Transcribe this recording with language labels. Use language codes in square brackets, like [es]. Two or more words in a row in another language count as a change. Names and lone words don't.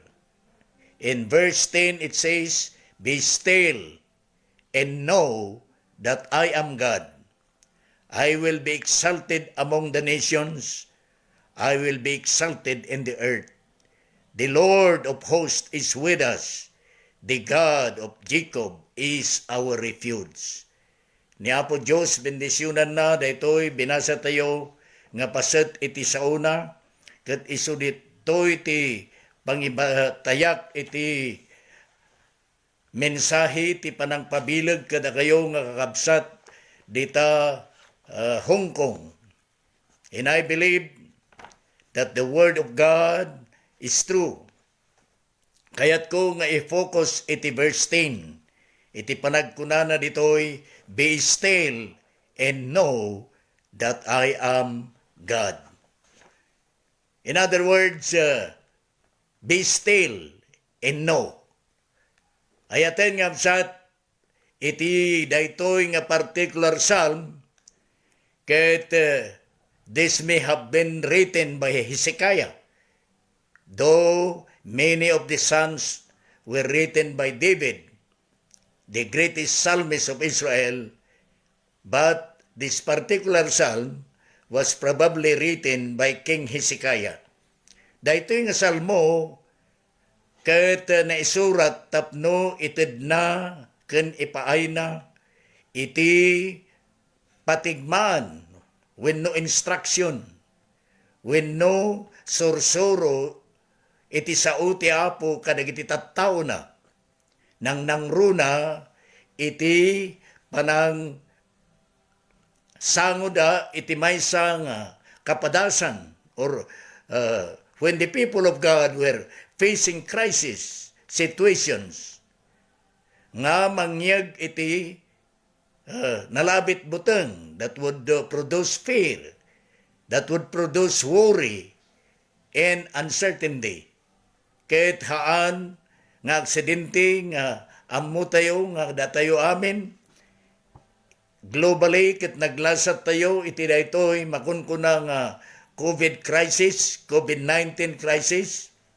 [en] In verse 10 it says, be still and know that I am God. I will be exalted among the nations. I will be exalted in the earth. The Lord of hosts is with us. The God of Jacob is our refuge. [ilo] Ni Apo Diyos, bendisyonan na, daytoy binasa tayo, nga paset iti sauna, ket isu ditoy ti pangibatayak iti mensahe ti panangpabilag kada kayo nga kakabsat dita Hong Kong. [en] And I believe that the Word of God is true. [ilo] Kayat ko nga i-focus iti verse 10. Iti panagkunana ditoy, [en] be still and know that I am God. In other words, be still and know. [ilo] Ayaten nga absat, iti daytoy nga [en] particular psalm, ket this may have been written by Hezekiah, though many of the psalms were written by David, the greatest psalmist of Israel, but this particular psalm was probably written by King Hezekiah. [ilo] Daytoy nga salmo ket naisurat tapno ited na ken ipaay na iti patigmaan wenno instruction wenno sursuro iti sao ti Apo kadagiti tattao na nang nangruna iti panang sangoda iti maysa nga kapadasan [en] or when the people of God were facing crisis situations [ilo] nga mangyag iti nalabit buteng [en] that would produce fear, that would produce worry and uncertainty. [ilo] Ket haan nga aksidente nga ammo tayo nga datayo amin globally ket naglasat tayo iti daytoy makunkuna nga COVID crisis, COVID-19 crisis.